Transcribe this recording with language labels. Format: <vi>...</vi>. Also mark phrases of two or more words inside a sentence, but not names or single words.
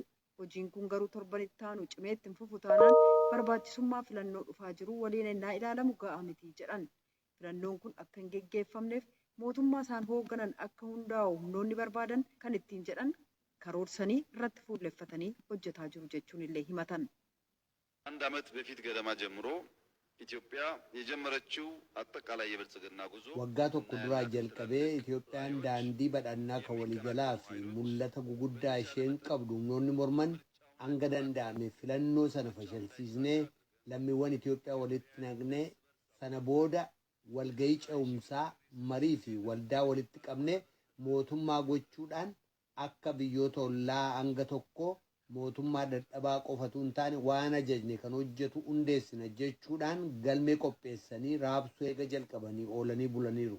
<om>Hojiin kun garuu torban itti aanu cimeetti hin fufu taanaan barbaachisummaa filannoo dhufaa jiru waliin ennaa ilaalamu ga'aa miti jedhan. Filannoon kun akka hin geggeeffamneef mootummaa isaan hoogganan akka hundaa'u humnoonni barbaadan kan ittiin jedhan karoorsanii irratti fuulleffatanii hojjetaa jiru jechuun illee himatan.</om> <am>አንድ ዓመት በፊት ገደማ ጀምሮ ኢትዮጵያ የጀመረችው አጠቃላይ የብልጽግና ጉዞ</am> <om>waggaa tokko duraa jalqabee Itoophiyaan daandii badhaadhinaa kan waliigalaa fi mul'ata guguddaa isheen qabdu humnoonni morman hanga danda'ame filannoo sana fashilsiisnee lammiiwwan Itoophiyaa walitti naqnee sana booda walgahii ce'umsaa marii fi waldaa walitti qabnee mootummaa gochuudhaan akka biyyoota ollaa hanga tokko mootummaa dadhabaa qofatu hin taane waan ajajne kan hojjetu hundeessina jechuudhaan galmee qopheessanii raabsuu eega jalqabanii oolanii bulaniiru.</om>